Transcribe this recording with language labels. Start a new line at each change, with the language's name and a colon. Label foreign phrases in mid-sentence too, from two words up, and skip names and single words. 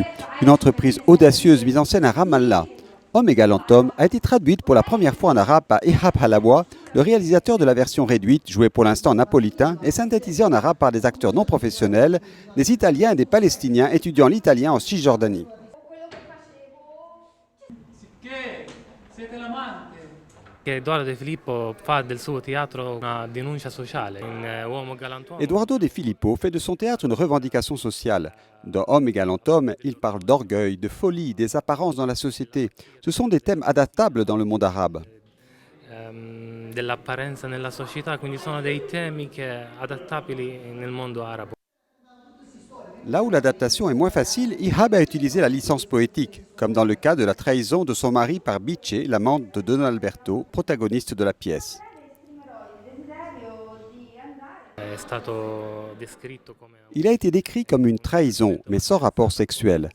French: Une entreprise audacieuse mise en scène à Ramallah. Homme égalant homme a été traduite pour la première fois en arabe par Ihab Halawa, le réalisateur de la version réduite, jouée pour l'instant en napolitain et synthétisée en arabe par des acteurs non professionnels, des Italiens et des Palestiniens étudiant l'italien en Cisjordanie.
Italian: Eduardo De Filippo fa del suo teatro una denuncia sociale. In Uomo Galantuomo.
French: Eduardo De Filippo fait de son théâtre une revendication sociale. Dans Homme égalant homme, il parle d'orgueil, de folie, des apparences dans la société. Ce sont des thèmes adaptables dans le monde arabe.
Italian: Dell'apparenza nella società, quindi sono dei temi adattabili nel mondo arabo.
French: Là où l'adaptation est moins facile, Ihab a utilisé la licence poétique, comme dans le cas de la trahison de son mari par Bice, l'amante de Don Alberto, protagoniste de la pièce. Il a été décrit comme une trahison, mais sans rapport sexuel.